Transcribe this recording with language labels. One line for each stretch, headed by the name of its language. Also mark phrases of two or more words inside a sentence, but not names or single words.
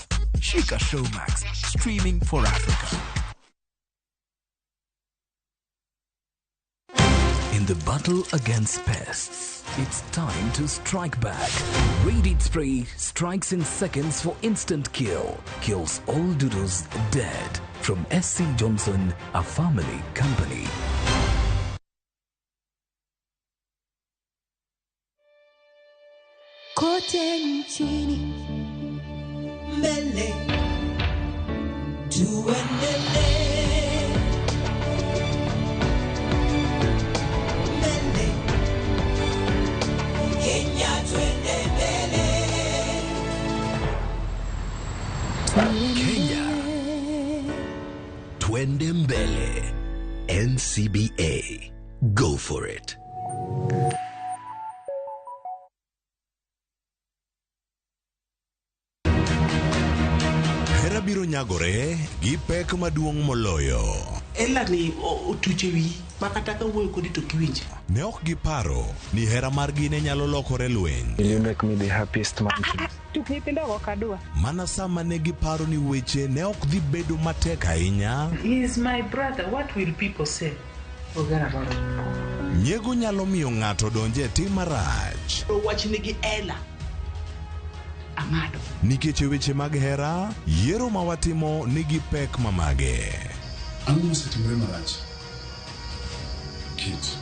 English: Shika Showmax, streaming for Africa. In the battle against pests, it's time to strike back. Radiant Spray strikes in seconds for instant kill. Kills all doodles dead. From SC Johnson, a family company.
Swahili: Kote nchini mbele tuendelee, mbele Kenya twende mbele, Kenya twende mbele.
English: NCBA, go for it.
Luo (Kenya and Tanzania): Biro nyagore gi pek maduong' moloyo. Ela ni otuchewi makataka wuoyo kodi to kiwinje. Ne ok giparo ni hera margi ne nyalo lokore lweny.
English: You make me the happiest man. Tuknipindogo kadua.
Luo (Kenya and Tanzania): Mana sama ne giparo ni weche ne ok dhi bedo matek ahinya.
English: He is my brother. What will people say? Forget about it.
Luo (Kenya and Tanzania): Nyego nyalo miyo ng'ato donje e tim marach. Wach nigi ela. Amado. Nikech weche mag hera, yiero ma watimo nigi pek mamage. Ang'o mosetimore marach? Kit.